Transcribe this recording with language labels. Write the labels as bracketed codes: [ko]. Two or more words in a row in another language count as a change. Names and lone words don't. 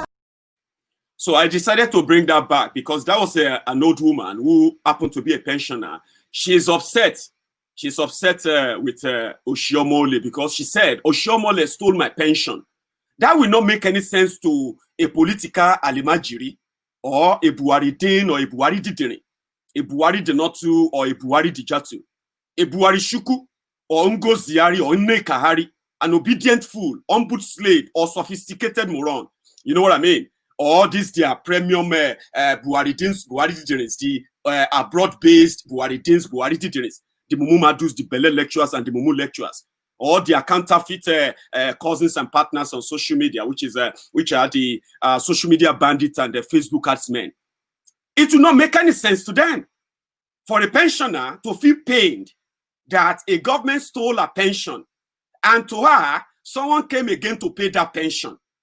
[en] So I decided to bring that back because that was an old woman who happened to be a pensioner. She's upset. She's upset with Oshiomole because she said, Oshiomole stole my pension. That will not make any sense to a political alimajiri or a Buhari din or a Buhari didini, a Buhari denotu or a Buhari dijatu, a Buhari shuku or Ngoziari or Nnekahari, an obedient fool, humbled slave or sophisticated moron. You know what I mean? Or this their premium Buhari dins, Buhari didinis, the abroad-based Buhari dins, Buhari didinis, the Mumu Madus, the Bele lecturers and the Mumu lecturers. Or their counterfeit cousins and partners on social media, which are the social media bandits and the Facebook adsmen. It will not make any sense to them for a pensioner to feel pained that a government stole a pension, and to her, someone came again to pay that pension.